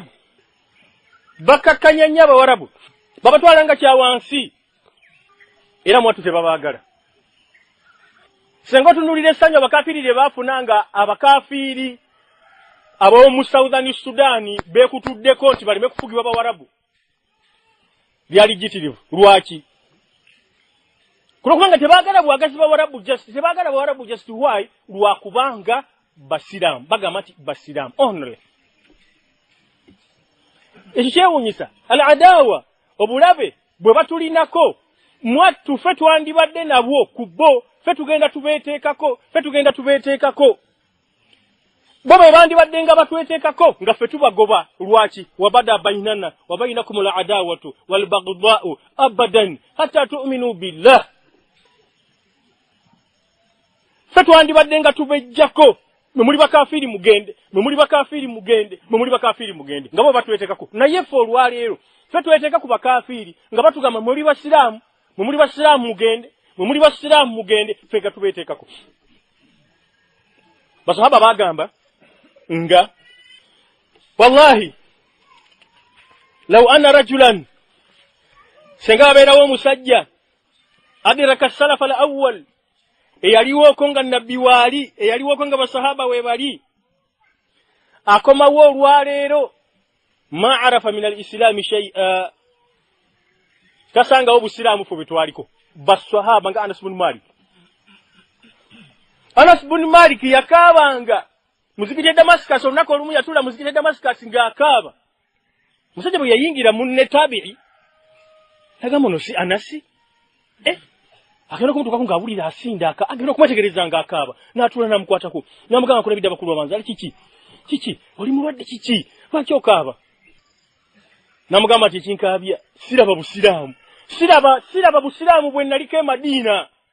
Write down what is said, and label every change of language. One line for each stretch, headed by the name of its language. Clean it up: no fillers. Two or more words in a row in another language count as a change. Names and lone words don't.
Ganda: abawarabu babatwala nga kyawansi era mwatu tebabaagala senga otunuulira essanyu abakafiiri lye baafunanga abakafiiri ab'omu Southern Sudan beekutuddeko nti baleme kufugibwa bawarabu byali jitirivu lwaki kulokubanga tebaagala bwagazi bawarabu
English: just why
Ganda: lwakubanga basiramu bagamba nti basiramu only ekyo kyewuunyisa
Arabic: العداوة
Ganda: obulabe bwe batulinako mwattu ffe twandibadde nabwo ku bo ffe tugenda tubeeteekako bo bwe bandibadde nga batweteekako nga ffe tubagoba lwaki
Arabic: وبدا بيننا وبينكم العداوة والبغضاء أبدا حتى تؤمنوا بالله
Ganda: ffe twandibadde nga tubejjako mwe muli bakafiiri mugende nga bo batweteekako naye ffe olwaleero ffe tweteeka ku bakafiiri nga batugamba mwe muli basiraamu mugende ffe nga tubeeteekako basahaba bagamba nga
Arabic: والله لو أن رجلا
Ganda: senga abeerawo omusajja
Arabic: أدرك السلف الأول
Ganda: eyaliwoko nga nabbi waali eyaliwoko nga basahaba we bali akomawo olwaleero
Arabic: ما عرف من الإسلام شيئا
Ganda: kasanga obusiraamu fo betwaliko basahaba nga Anas bin Malik yakabanga muzikite Damascus onako olumu yatula muzikite Damascus ng'akaaba musajja bwe yayingira munne tabi'i tagamono si Anasi agenda kumutuka ng'abulira asinda agenda kumwetegereza ng'akaaba n'atula namukwatako namugamba kuna bidda bakulu babanza ali kiki oli mulwadde kiki lwaki okaaba namugamba ati kinkaabya siraba busiraamu bwe naliko e Madina.